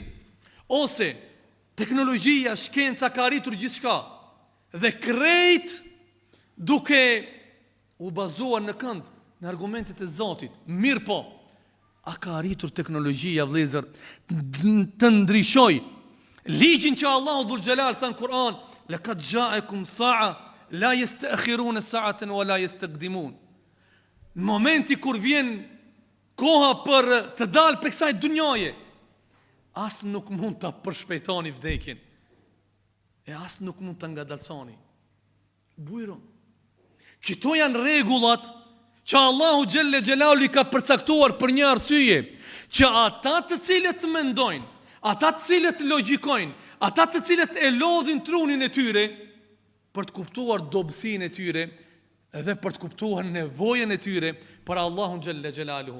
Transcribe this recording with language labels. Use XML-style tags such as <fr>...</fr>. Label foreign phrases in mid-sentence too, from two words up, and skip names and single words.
<sq>Ose teknologjia, shkenca ka arritur gjithçka. Dhe krejt duke u bazuar në kënd, në argumentet e Zotit. Mirë po, a ka arritur teknologjia, vëllezër, të ndryshoj ligjin që Allahu</sq> <ar>ذو الجلال</ar> <sq>thënë Kur'an,</sq> <ar>لقد جاءكم ساعة لا يستأخرون ساعة ولا يستقدمون.</ar> <sq>Në momenti kur vjen koha për të dalë prej kësaj dunjaje, as nuk mund ta përshpejtoni vdekjen. E as nuk mund ta ngadalsoni. Bujro. Këto janë rregullat që Allahu</sq> <ar>جل جلاله</ar> <sq>i ka përcaktuar për një arsye, që ata të cilët mendojnë, ata të cilët logjikojnë, ata të cilët e lodhin trunin e tyre për të kuptuar dobësinë e tyre dhe për të kuptuar nevojën e tyre për Allahun</sq> <ar>جل جلاله.</ar>